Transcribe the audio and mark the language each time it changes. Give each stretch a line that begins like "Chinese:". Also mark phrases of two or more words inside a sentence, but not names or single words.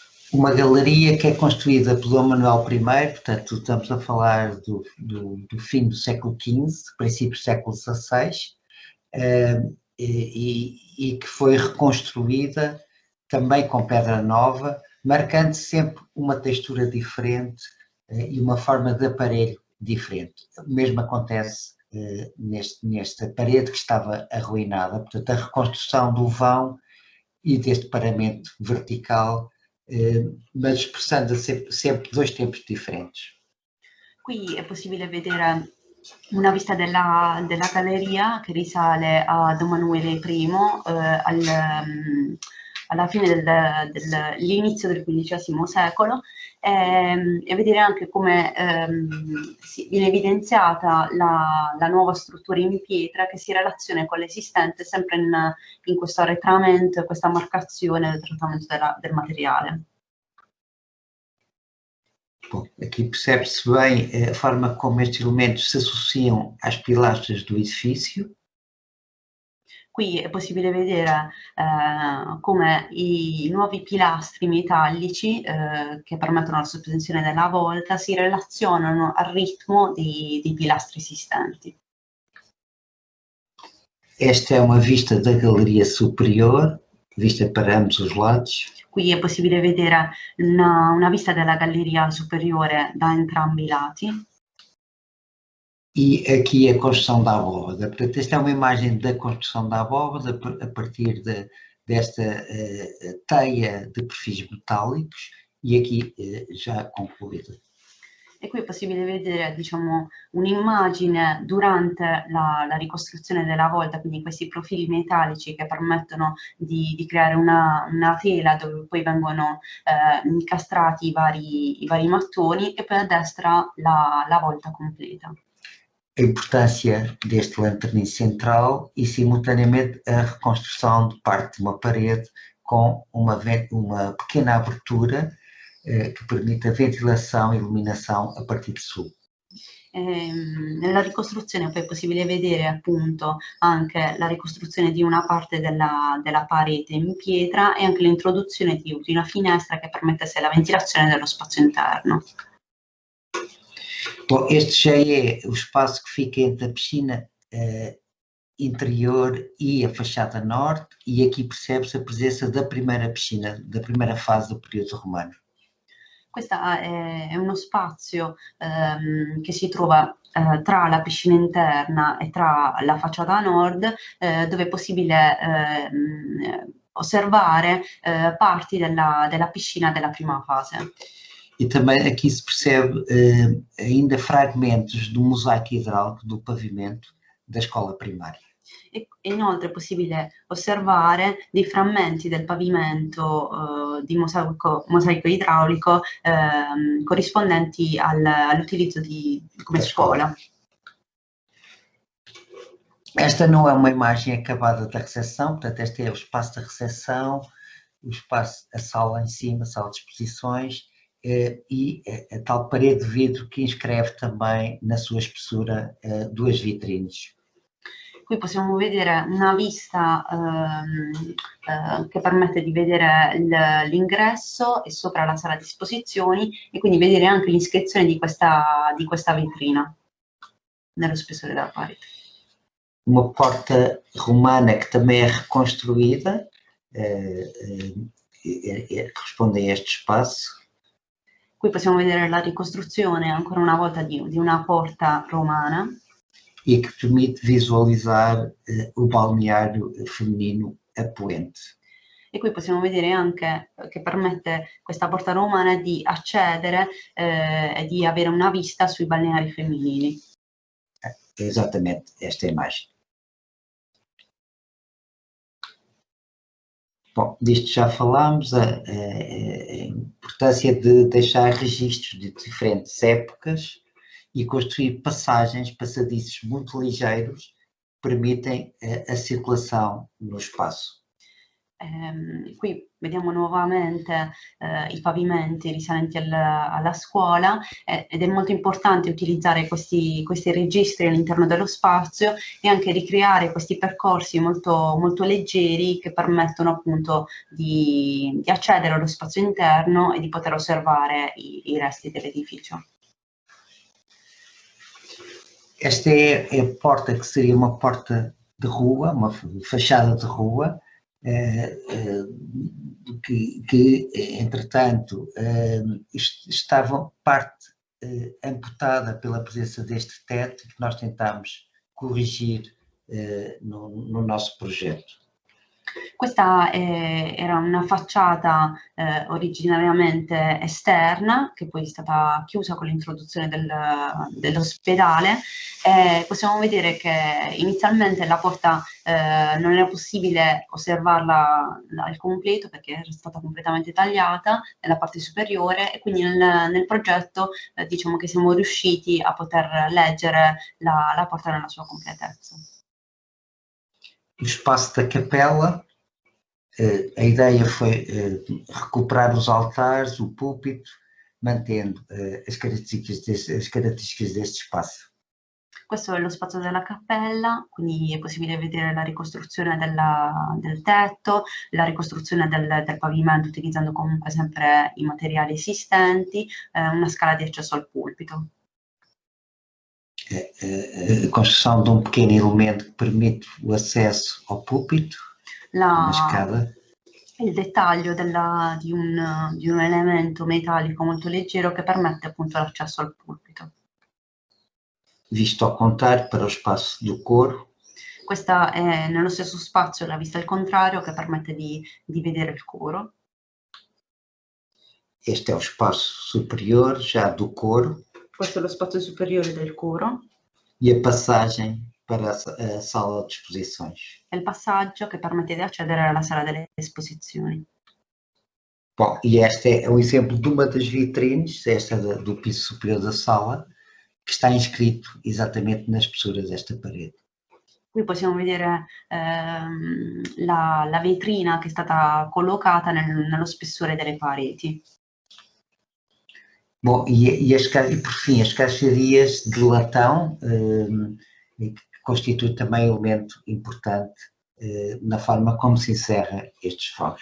Portuguese: uma galeria que é construída por Dom Manuel I, portanto estamos a falar do fim do século XV, princípio do século XVI, e que foi reconstruída também com pedra nova, marcando sempre uma textura diferente e uma forma de aparelho diferente. O mesmo acontece nesta parede que estava arruinada, portanto a reconstrução do vão e deste paramento vertical, mas expressando sempre dois tempos differenti.
Italian: Qui è possibile vedere una vista della galleria che risale a Don Manuele I, alla fine dell'inizio del XV secolo, e vedere anche come viene evidenziata la nuova struttura in pietra che si relaziona con l'esistente sempre in questo arretramento, questa marcazione del trattamento del materiale.
Portuguese: Bom, aqui percebe-se bem a forma como estes elementos se associam às pilastras do edifício.
Italian: Qui è possibile vedere come i nuovi pilastri metallici che permettono la sospensione della volta si relazionano al ritmo dei pilastri esistenti.
Portuguese: Esta é uma vista da galeria superior, vista para ambos os lados.
Italian: Qui è possibile vedere una vista della galleria superiore da entrambi i lati.
Portuguese: E aqui a construção da abóbada. Portanto, esta é uma imagem da construção da abóbada a partir desta teia de perfis metálicos e aqui já concluída.
Italian: E qui è possibile vedere, diciamo, un'immagine durante la ricostruzione della volta, quindi questi profili metallici che permettono di creare una tela dove poi vengono incastrati i vari mattoni, e poi a destra la volta completa.
Portuguese: A importância deste lanterninho central e, simultaneamente, a reconstrução de parte de uma parede com uma pequena abertura
Italian: che permette ventilazione e illuminazione a partire da su. Nella ricostruzione poi è possibile vedere appunto anche la ricostruzione di una parte della parete in pietra e anche l'introduzione di una finestra che permettesse la ventilazione dello spazio interno.
Portuguese: Bom, este já é o espaço que fica entre a piscina interior e a fachada norte, e aqui percebe-se a presença da primeira piscina, da primeira fase do período romano.
Italian: Questo è uno spazio che si trova tra la piscina interna e tra la facciata nord, dove è possibile osservare parti della piscina della prima fase.
Portuguese: E também aqui se percebe ainda fragmentos do mosaico hidráulico do pavimento da escola primária.
Italian: E inoltre è possibile osservare dei frammenti del pavimento di mosaico idraulico corrispondenti all'utilizzo come scuola.
Portuguese: Esta não é uma imagem acabada da recepção, portanto este é o espaço da recepção, o espaço, a sala em cima, a sala de exposições, e a tal parede de vidro que inscreve também na sua espessura duas vitrines.
Italian: Qui possiamo vedere una vista che permette di vedere l'ingresso e sopra la sala di esposizioni, e quindi vedere anche l'iscrizione di questa vetrina nello spessore della parete.
Portuguese: Uma porta romana que também é reconstruída, corresponde a este espaço.
Italian: Qui possiamo vedere la ricostruzione ancora una volta di una porta romana.
Portuguese: E que permite visualizar o balneário feminino a Poente.
Italian: E qui possiamo vedere anche che permette questa porta romana di accedere e di avere una vista sui balneari femminili.
Portuguese: Exatamente esta imagem. Bom, disto já falámos, a importância de deixar registros de diferentes épocas e construir passagens, passadiços muito ligeiros, que permitem a circulação no espaço.
Italian: Qui vediamo nuovamente i pavimenti risalenti alla scuola ed è molto importante utilizzare questi registri all'interno dello spazio e anche ricreare questi percorsi molto, molto leggeri che permettono appunto di accedere allo spazio interno e di poter osservare i resti dell'edificio.
Portuguese: Esta é a porta que seria uma porta de rua, uma fachada de rua, que entretanto estava parte amputada pela presença deste teto que nós tentámos corrigir no nosso progetto.
Italian: Questa era una facciata originariamente esterna, che poi è stata chiusa con l'introduzione dell'ospedale. Possiamo vedere che inizialmente la porta non era possibile osservarla al completo perché era stata completamente tagliata nella parte superiore e quindi nel progetto diciamo che siamo riusciti a poter leggere la porta nella sua completezza.
Portuguese: O espaço da capela, a ideia foi recuperar os altares, o púlpito, mantendo as características deste espaço.
Italian: Questo è lo spazio della cappella, quindi è possibile vedere la ricostruzione del tetto, la ricostruzione del pavimento utilizzando comunque sempre i materiali esistenti, una scala di accesso al pulpito.
Portuguese: A construção de pequeno elemento que permite o acesso ao púlpito, uma escada.
Italian: Il dettaglio di un elemento metallico molto leggero che permette appunto l'accesso al pulpito.
Portuguese: Visto ao contrário para o espaço do coro.
Italian: Questa è nello stesso spazio la vista al contrario che permette di vedere il coro.
Portuguese: Este é o espaço superior já do coro.
Italian: Questo è lo spazio superiore del coro.
Portuguese: E a passagem para a sala de exposições.
Italian: È il passaggio che permette di accedere alla sala delle esposizioni.
Portuguese: Bom, e este é um exemplo de uma das vitrines, esta do piso superior da sala, que está inscrito exatamente na espessura desta parede.
Italian: Qui possiamo vedere la vetrina che è stata collocata nello spessore delle pareti.
Portuguese: Bom, e por fim, as escadarias de latão, que constitui também um elemento importante na forma
Italian: come si
Portuguese: encerra estes fogos.